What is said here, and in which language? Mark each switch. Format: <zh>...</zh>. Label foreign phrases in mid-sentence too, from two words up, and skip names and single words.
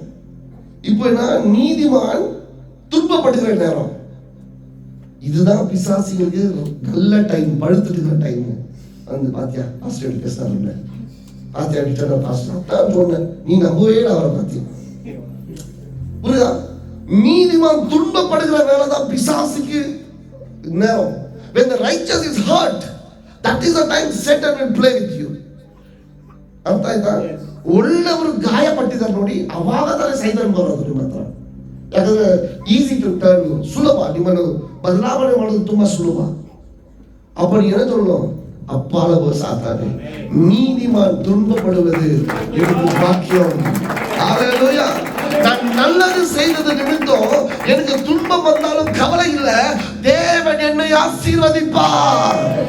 <ta>இப்போ நான் நீதிமான் துன்பப்படுகிற நேரம், இதுதான் பிசாசிகளுக்கு நல்ல டைம், படுத்துட்டு இருக்கிற டைம். வந்து பாத்தியா பாஸ்டர் பேசுறாரு, பாத்தியா விட்டா பாஸ்டர் சொன்னேன், நீ நம்பவே அவரை பாத்தியா. புரியுதா? நீதிமான் துன்பப்படுகிற வேலைதான் பிசாசுக்கு நேரம்.</ta> <en>When the righteous is hurt, that is the time Satan will play with you.</en> <kn>ಅರ್ಥ ಆಯ್ತಾ? ಒಳ್ಳೆಯವರು ಗಾಯಪಟ್ಟಿದ್ದಾರೆ ನೋಡಿ, ಅವಾಗ ತಾನೇ ಸೈತಾನ್ ಬರೋದು ನಿಮ್ಮ ಹತ್ರ. ಯಾಕಂದ್ರೆ</kn> <en>easy to turn,</en> <kn>ಸುಲಭ. ನಿಮ್ಮನ್ನು ಬದಲಾವಣೆ ಮಾಡೋದು ತುಂಬಾ ಸುಲಭ.</kn> <ta>அப்ப நீ என்ன சொல்லணும்? அப்பால சாத்தானே, நீதிமான் துன்பப்படுவது எனக்கு பாக்கியம். ஹல்லேலூயா. நான் நல்லது செய்தது நிமித்தம் எனக்கு துன்பம் வந்தாலும் கவலை இல்லை, தேவன் என்னை ஆசீர்வதிப்பார்.</ta>